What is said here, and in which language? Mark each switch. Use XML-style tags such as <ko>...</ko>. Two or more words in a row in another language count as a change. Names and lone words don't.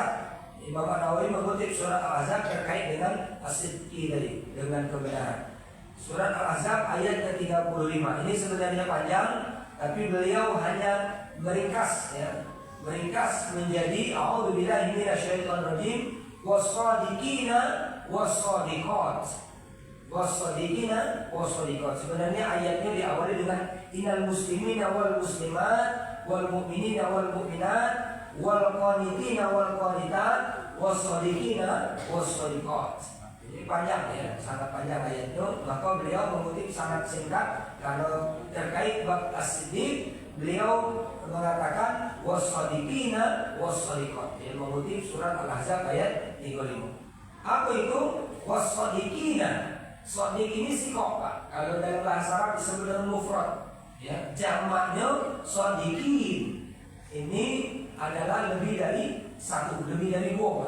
<id>Imam An-Nawawi mengutip surat Al-Ahzab terkait dengan as-sidqi tadi, dengan kebenaran. Surat Al-Ahzab ayat ke-35. Ini sebenarnya panjang, tapi beliau hanya meringkas ya. Meringkas menjadi</id> <ar>أعوذ بالله من الشيطان الرجيم والصادقين والصادقات. والصادقين والصادقات.</ar> <id>Sebenarnya ayatnya diawali dengan</id> <ar>إن المسلمين والمسلمات والمؤمنين والمؤمنات والقانتين والقانتات والصادقين والصادقات.</ar> <id>Ini panjang ya, sangat panjang ayatnya. Maka beliau mengutip sangat singkat. Kalau terkait bab as-siddiq, beliau mengatakan</id> <ar>والصادقين والصادقات.</ar> <id>Dia mengutip surat Al-Ahzab ayat 35. Apa itu was-shadiqina? Shadiq ini sikok Pak. Kalau dalam bahasa Arab disebut dengan mufrad. Ya, jamaknya shadiqin. Ini adalah lebih dari satu, lebih dari dua Pak.</id>